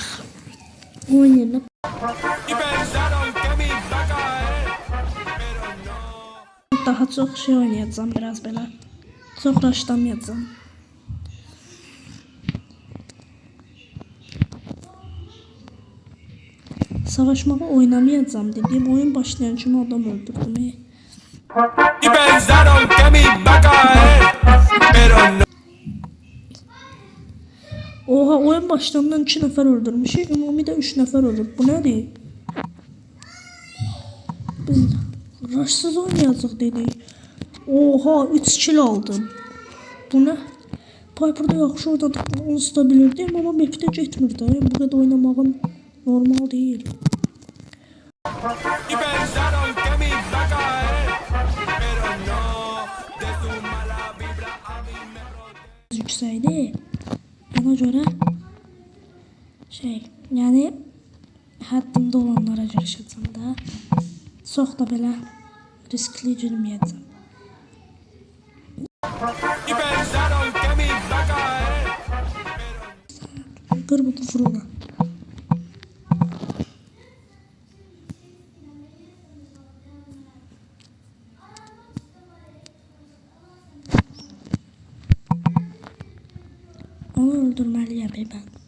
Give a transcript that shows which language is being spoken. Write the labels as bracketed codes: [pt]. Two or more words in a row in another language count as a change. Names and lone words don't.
[az] Onun yerinə daha çox şey oynayacağım biraz belə. Çox raşlamayacağım. Savaşmağı oynamayacağım dediyim oyun başlayan kimi adam öldürdüm. [es] Y pensaron que me iba a caer, pero no. [az] Oha oyun başlandan 2 nəfər öldürmüşük. Ümumi də 3 nəfər ölüb. Bu nədir? Biz raşsız oynayacaq dedik. Oha 3 kill aldım. Bu nə? Piper'da yaxşı orada onsuz da bilirdim amma map'də getmir də. Bu qədər oynamağım normal deyil. [es] Y pensaron que me iba a caer, pero no, de su mala vibra a mí me protegió. [az] biraz yüksekdi. Ona göre yani həddimdə olanlara girişəcəm də. Çox da belə riskli girməyəcəm. [es] Y pensaron que me iba a caer. [az] Qır bunu fırına. Onu öldürməliyəm mən.